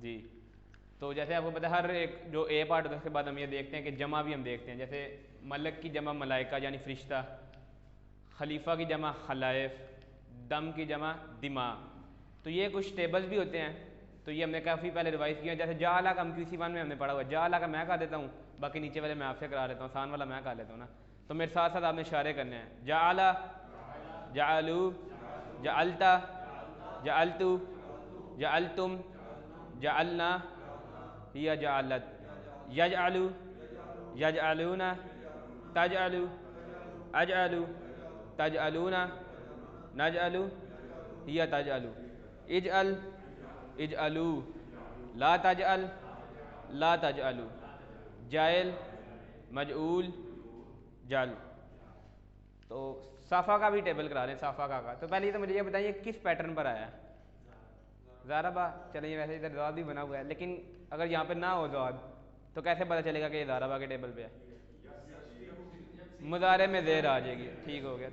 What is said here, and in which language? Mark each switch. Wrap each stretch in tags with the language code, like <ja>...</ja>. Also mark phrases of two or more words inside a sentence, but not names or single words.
<ur>جی تو جیسے آپ کو پتہ ہے ہر ایک جو</ur> <en>a part</en> <ur>ہوتا ہے اس کے بعد ہم یہ دیکھتے ہیں کہ جمع بھی ہم دیکھتے ہیں، جیسے ملک کی جمع ملائکہ یعنی فرشتہ، خلیفہ کی جمع خلائف، دم کی جمع دماغ۔ تو یہ کچھ ٹیبلز بھی ہوتے ہیں، تو یہ ہم نے کافی پہلے ریوائز کیا ہے۔ جیسے جعلہ کا ہم QC1 میں ہم نے پڑھا ہوا ہے، جعلہ کا میں کہا دیتا ہوں، باقی نیچے والے میں آپ سے کرا لیتا ہوں، آسان والا میں کہا لیتا ہوں نا۔ تو میرے ساتھ ساتھ آپ نے اشارے کرنے ہیں۔</ur> <ar>جعلہ، جعلو، جعلتا، جعلتو، جعلتم، جعلنا، یا جعلت، یجعلو، یجعلون، تجعلو، اجعلو، تجعلون، نجعلو، یا تجعلو، اجعل، اجعلو، لا تجعل، لا تجعلو، جائل، مجعول، جعل۔</ar> <ur>تو صفحہ کا بھی ٹیبل کرا دیں، صفحہ کا۔ تو پہلے تو مجھے یہ بتائیے کس پیٹرن پر آیا ہے؟ ضاربہ۔ چلیں ویسے ادھر ضاد بھی بنا ہوا ہے، لیکن اگر یہاں پہ نہ ہو ضاد تو کیسے پتہ چلے گا کہ یہ ضاربہ کے ٹیبل پہ ہے؟ مضارع میں زیر آ جائے گی، ٹھیک ہو گیا۔</ur>